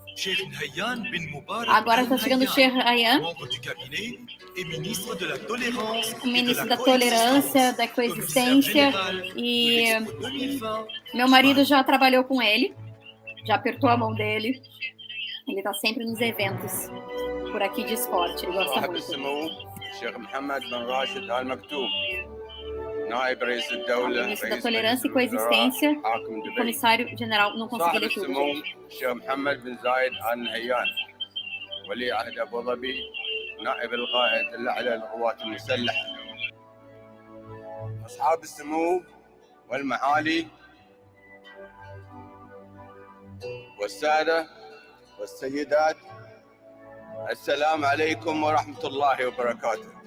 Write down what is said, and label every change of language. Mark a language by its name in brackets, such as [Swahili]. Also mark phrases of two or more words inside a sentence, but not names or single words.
[Portuguese] Agora está chegando o Sheikh Hayyan, o ministro da tolerância, da coexistência, e meu marido já trabalhou com ele, já apertou a mão dele. Ele está sempre nos eventos por aqui de esporte, ele gosta muito. Ministro da Tolerância e Coexistência, comissário general, não consegui ler tudo, gente. [Arabic] أصحاب السمو والمعالي والسادة والسيدات، السلام عليكم ورحمة الله وبركاته.